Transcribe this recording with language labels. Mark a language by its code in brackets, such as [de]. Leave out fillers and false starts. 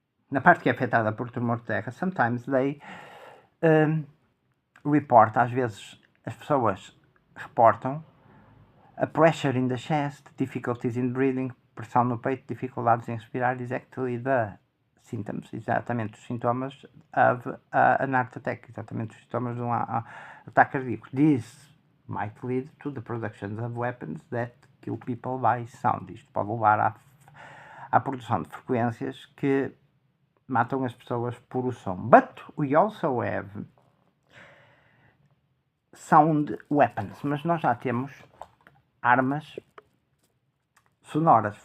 [pt] na parte que é afetada por tremor de terra, [en] sometimes they report, [pt] às vezes as pessoas reportam [en] a pressure in the chest, difficulties in breathing, [pt] pressão no peito, dificuldades em respirar, [en] is actually the symptoms, [pt] exatamente os sintomas [en] of an heart attack, [pt] exatamente os sintomas de um ataque cardíaco. [en] This might lead to the production of weapons that kill people by sound. [pt] Isto pode levar à produção de frequências que matam as pessoas por o som. [en] But we also have sound weapons, [pt] mas nós já temos armas sonoras.